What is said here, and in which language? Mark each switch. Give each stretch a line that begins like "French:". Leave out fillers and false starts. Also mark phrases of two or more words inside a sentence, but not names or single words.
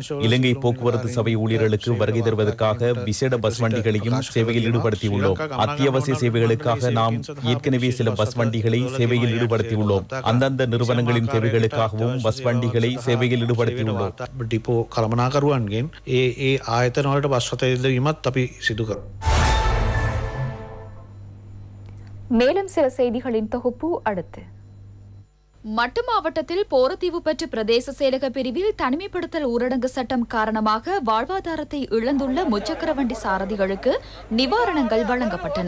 Tamil: இலங்கை போக்குவரத்து சபை ஊழியர்களுக்கு வருகை தருவதற்காக விசேட பஸ் வண்டிகளையும் சேவையில் ஈடுபடுத்தியுள்ளோம். அத்தியாவசிய சேவைகளுக்காக நாம் ஏற்கனவே சில பஸ் வண்டிகளை சேவையில் ஈடுபடுத்தியுள்ளோம். அந்தந்த நிறுவனங்களின் தேவைகளுக்காகவும் பஸ் வண்டிகளை சேவையில் ஈடுபடுத்தியுள்ளோம்.
Sinhala: டிப்போ கலமනාකරුවන්ගෙන් ඒ ආයතන වලට බස් රථ යෙදවීමත් අපි සිදු කරමු.
Tamil: மேலும் சில செய்திகளின் தொகுப்பு அடுத்து. மட்டு மாவட்டத்தில் போரத்தீவு பெற்ற பிரதேச செயலக பிரிவில் தனிமைப்படுத்தல் ஊரடங்கு சட்டம் காரணமாக வாழ்வாதாரத்தை இழந்துள்ள முச்சக்கர வண்டி சாரதிகளுக்கு நிவாரணங்கள் வழங்கப்பட்டன.